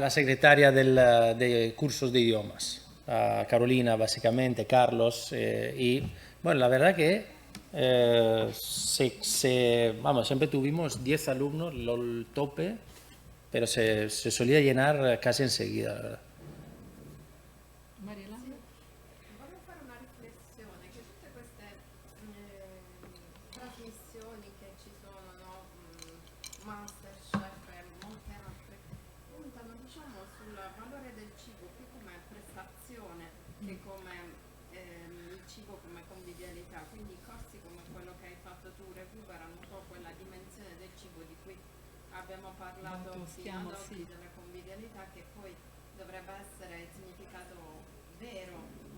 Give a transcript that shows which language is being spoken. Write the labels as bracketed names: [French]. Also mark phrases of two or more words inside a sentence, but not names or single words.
[Spanish] La secretaria de cursos de idiomas, Carolina básicamente, Carlos, y bueno, la verdad que vamos, siempre tuvimos 10 alumnos, el tope, pero se solía llenar casi enseguida, la verdad. Mariela? [Italian] Voglio fare una riflessione, che tutte queste trasmissioni che ci sono, no? Masterchef e molte altre, puntano diciamo sul valore del cibo più come prestazione che come il cibo come convivialità, quindi corsi come quello che hai fatto tu recuperano un po' quella dimensione del cibo di cui abbiamo parlato fino ad oggi, della convivialità, che poi dovrebbe essere il significato vero, no?